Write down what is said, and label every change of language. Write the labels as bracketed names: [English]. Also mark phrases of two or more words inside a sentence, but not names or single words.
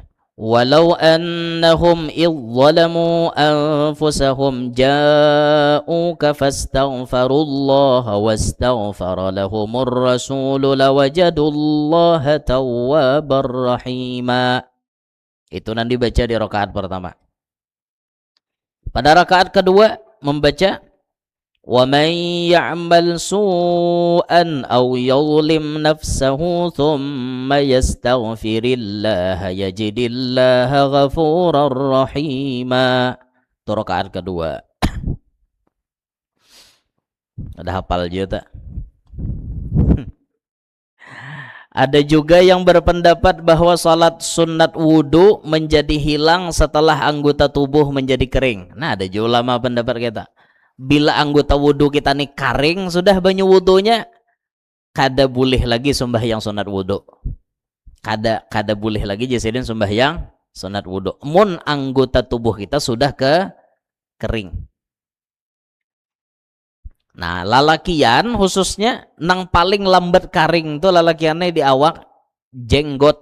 [Arabic] ولو أنهم إذ ظلموا أنفسهم جاءوك فاستغفروا الله واستغفر لهم الرسول لوجدوا الله توابا رحيما. [Banjar] Itu nanti baca di rakaat pertama. Pada rakaat kedua membaca [Arabic] ومن يعمل سوءا أو يظلم نفسه ثم يستغفر الله يجد الله غفورا رحيما. [Banjar] Itu rakaat kedua. Ada hafal juga tak? [Indonesian] Ada juga yang berpendapat bahwa salat sunat wudu menjadi hilang setelah anggota tubuh menjadi kering. [Banjar] Nah ada juga ulama pendapat kita. Bila anggota wudu kita nih kering sudah banyu wudunya, kada boleh lagi sembahyang sunat wudu. Kada boleh lagi jasidin sembahyang sunat wudu. Mun anggota tubuh kita sudah kering. Nah, lalakian khususnya nang paling lambat karing tuh lalakiannya di awak jenggot.